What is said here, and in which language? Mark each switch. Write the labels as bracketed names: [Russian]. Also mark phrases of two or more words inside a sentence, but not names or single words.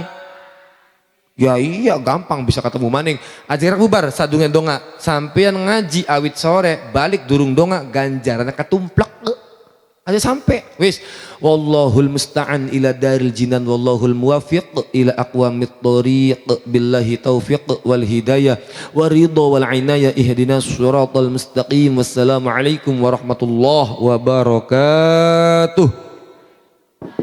[Javanese] Ya iya gampang bisa ketemu maning ajaran bubar sadungan donga sampean ngaji awit sore balik durung donga ganjarannya ketumplek aja sampai wis [Arabic] والله المستعان إلى دار الجنان والله الموفق إلى أقوم الطريق بالله التوفيق والهداية والرضا والعناية اهدنا الصراط المستقيم. والسلام عليكم ورحمة الله وبركاته.